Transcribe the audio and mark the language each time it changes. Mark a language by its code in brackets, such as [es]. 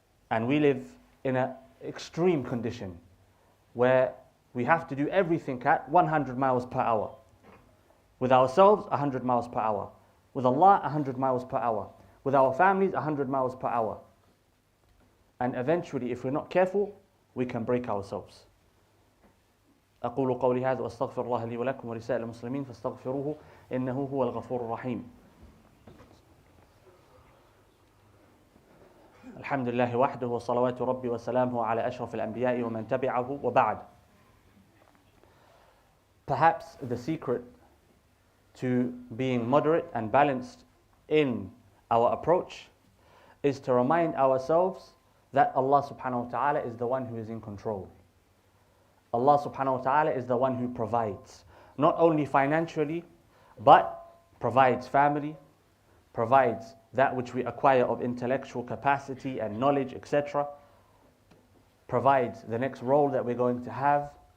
[en] And we live in an extreme condition where we have to do everything at 100 miles per hour. With ourselves, 100 miles per hour. With Allah, 100 miles per hour. With our families, 100 miles per hour. And eventually, if we're not careful, we can break ourselves. [ar] أقول قولي هذا وأستغفر الله لي ولكم ولسائر المسلمين فاستغفروه إنه هو الغفور الرحيم. الحمد لله وحده وصلوات ربي وسلامه على أشرف الأنبياء ومن تبعه وبعد. [en] Perhaps the secret to being moderate and balanced in our approach is to remind ourselves that Allah subhanahu wa ta'ala is the one who is in control. Allah subhanahu wa ta'ala is the one who provides, not only financially, but provides family, provides that which we acquire of intellectual capacity and knowledge, etc., provides the next role that we're going to have.